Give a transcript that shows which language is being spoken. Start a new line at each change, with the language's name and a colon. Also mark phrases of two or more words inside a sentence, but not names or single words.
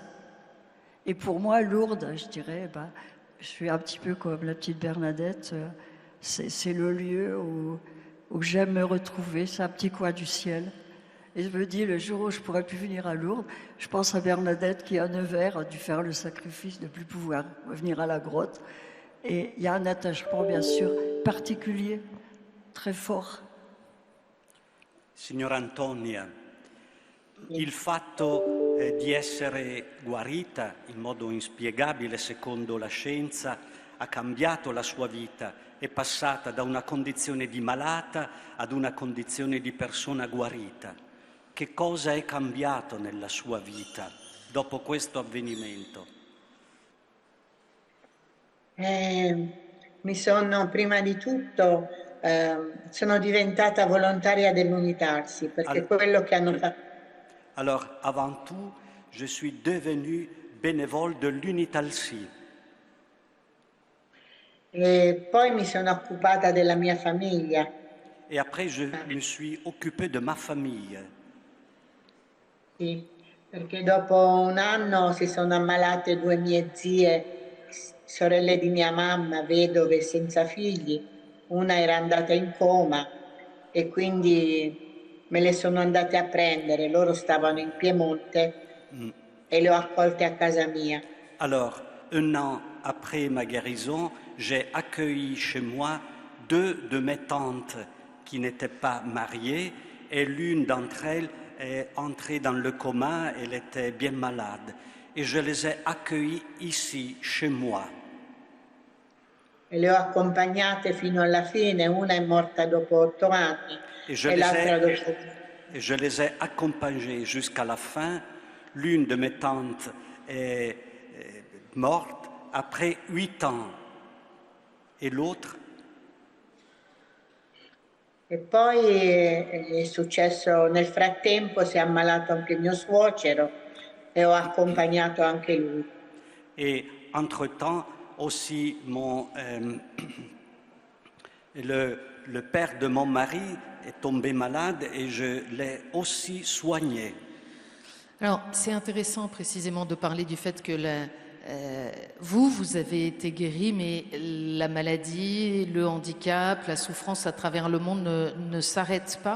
French: Et pour moi, Lourdes, je dirais, je suis un petit peu comme la petite Bernadette, c'est le lieu où j'aime me retrouver, c'est un petit coin du ciel. Et je me dis, le jour où je pourrai plus venir à Lourdes, je pense à Bernadette qui, à Nevers, a dû faire le sacrifice de ne plus pouvoir venir à la grotte. Et il y a un attachement, bien sûr, particulier, très fort.
Italian: Signora Antonia, il fatto di essere guarita in modo inspiegabile secondo la scienza ha cambiato la sua vita, è passata da una condizione di malata ad una condizione di persona guarita. Che cosa è cambiato nella sua vita dopo questo avvenimento? Prima di tutto, sono diventata volontaria dell'Unitarsi, perché quello che hanno fatto...
French: Alors, avant tout, je suis devenue bénévole de l'Unitalsi.
Italian: E poi mi sono occupata della mia famiglia.
French: Et après, je me suis occupée de ma famille.
Italian: Sì, perché dopo un anno si sono ammalate 2 mie zie, sorelle di mia mamma, vedove senza figli. Una era andata in coma e quindi me le sono andate a prendere. Loro stavano in Piemonte e le ho accolte a casa mia.
French: Alors, un an après ma guérison, j'ai accueilli chez moi 2 de mes tantes qui n'étaient pas mariées, et l'une d'entre elles est entrée dans le coma, elle était bien malade. Et je les ai accueillis ici, chez moi.
Italian: E le ho accompagnate fino alla fine, una è morta dopo 8 anni e l'altra dopo...
French: Et je les ai accompagnés jusqu'à la fin. L'une de mes tantes est morte après 8 ans. Et l'autre?
Italian: E poi è successo, nel frattempo si è ammalato anche mio suocero e ho accompagnato anche lui.
French: Et entre-temps, aussi le père de mon mari est tombé malade et je l'ai aussi soigné. Alors, c'est intéressant précisément de parler du fait que vous avez été guéri, mais la maladie, le handicap, la souffrance à travers le monde ne s'arrête pas.